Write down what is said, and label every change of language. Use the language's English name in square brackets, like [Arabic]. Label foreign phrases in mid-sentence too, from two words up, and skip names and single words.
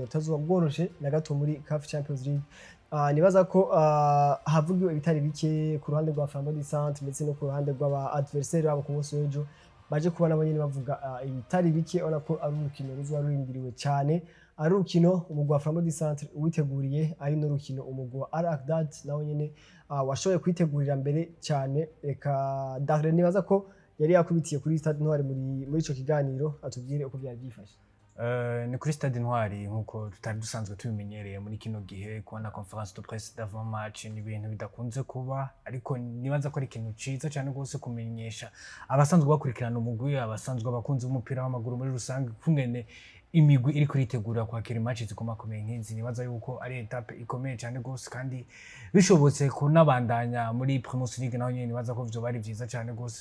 [Rundi] tazuba bworoshe na gato muri CAF Champions League nibaza ko havugiwe ibitari bike ku ruhande rwa Flambeau du Centre ndetse no ku ruhande rw'aba adversaire babo ku munsi w'ejo baje kubona abanyene bavuga ibitari bike ubona ko ari urukino ruzoba rurindiriwe cyane ari urukino umugwa wa Flambeau du Centre witeguriye ari no rukino umugwa wa Al-Aqdad nawo nyene washoboye kwitegurira mbere cyane reka Dahre nibaza ko yari yakubitiye kuri Stade Intwari muri ico kiganiro atubwire uko byari byifashe ni kuri Stade Intwari nkuko tutari dusanzwe tubimenyereye muri kino gihe kubona [French] conference de presse d'avant match [Rundi] ni ibintu bidakunze kuba ariko nibaza ko ari ikintu ciza cyane gose kumenyesha abasanzwe bakurikirana umugwi abasanzwe abakunzi b'umupira w'amaguru muri rusange kungene imigwi iri kuritegura kwakira match zikomakomeye nk'izi nibaza yuko ari etape ikomeye cyane gose kandi bishobotse ko nabandanya muri Primus League naho nyene nibaza ko byo bari vyiza cyane gose